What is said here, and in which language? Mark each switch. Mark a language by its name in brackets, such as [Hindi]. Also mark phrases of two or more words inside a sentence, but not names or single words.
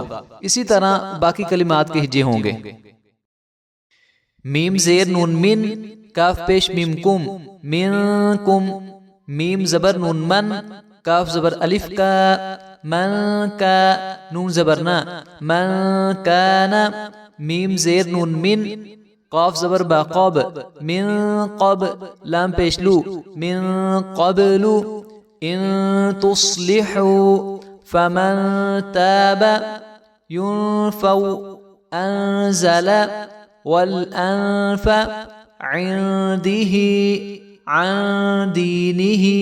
[Urdu] اسی طرح باقی کلمات کے ہجے ہوں گے۔ میم زیر نون من، کاف پیش میم کم، من کم، میم زبر نون من، کاف زبر الف کا، من کا، نون زبر نا، من کانا، میم زیر نون من، قاف زبر با قاب، من قب، لام پیش لو، من قبل، [Arabic] ان تصلحوا فمن تاب، [Urdu] ينفو، انزل، والأنف، عنده، عن دينه،